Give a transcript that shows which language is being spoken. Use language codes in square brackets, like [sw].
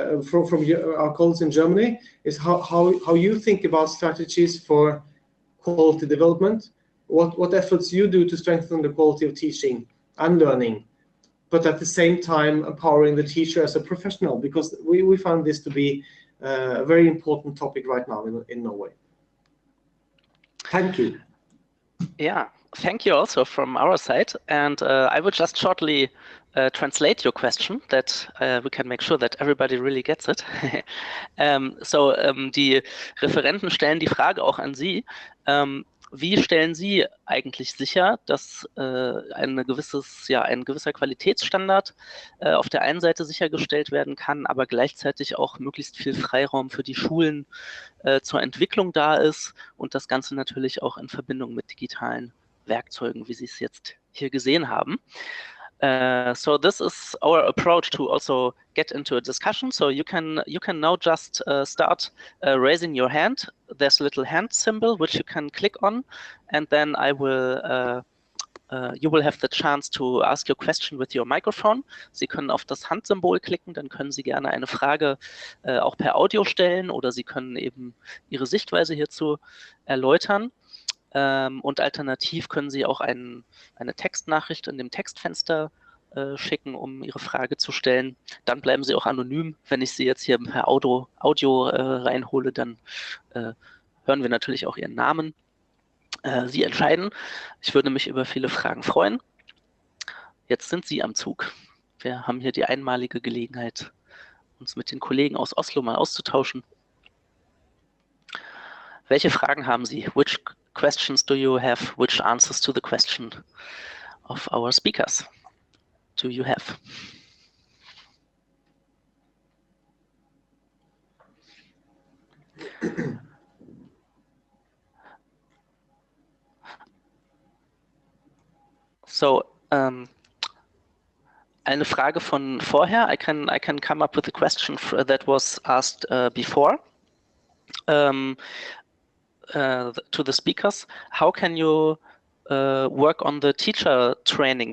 [en] from our colleagues in Germany is how you think about strategies for quality development, what efforts you do to strengthen the quality of teaching and learning, but at the same time empowering the teacher as a professional, because we found this to be a very important topic right now in Norway. Thank you. Yeah, thank you also from our side. And I will just shortly translate your question, that we can make sure that everybody really gets it. [de] Die Referenten stellen die Frage auch an Sie. Wie stellen Sie eigentlich sicher, dass ein gewisser Qualitätsstandard auf der einen Seite sichergestellt werden kann, aber gleichzeitig auch möglichst viel Freiraum für die Schulen zur Entwicklung da ist und das Ganze natürlich auch in Verbindung mit digitalen Werkzeugen, wie Sie es jetzt hier gesehen haben. So this is our approach to also get into a discussion. So you can now just start raising your hand. There's a little hand symbol which you can click on, and then I will you will have the chance to ask your question with your microphone. Sie können auf das Handsymbol klicken, dann können Sie gerne eine Frage auch per Audio stellen oder Sie können eben Ihre Sichtweise hierzu erläutern. Und alternativ können Sie auch eine Textnachricht in dem Textfenster schicken, um Ihre Frage zu stellen. Dann bleiben Sie auch anonym. Wenn ich Sie jetzt hier per Audio reinhole, dann hören wir natürlich auch Ihren Namen. Sie entscheiden. Ich würde mich über viele Fragen freuen. Jetzt sind Sie am Zug. Wir haben hier die einmalige Gelegenheit, uns mit den Kollegen aus Oslo mal auszutauschen. Welche Fragen haben Sie? [en] Which questions do you have? Which answers to the question of our speakers do you have? [de] So, eine Frage von vorher. [en] I can come up with a question that was asked before. To the speakers, how can you work on the teacher training?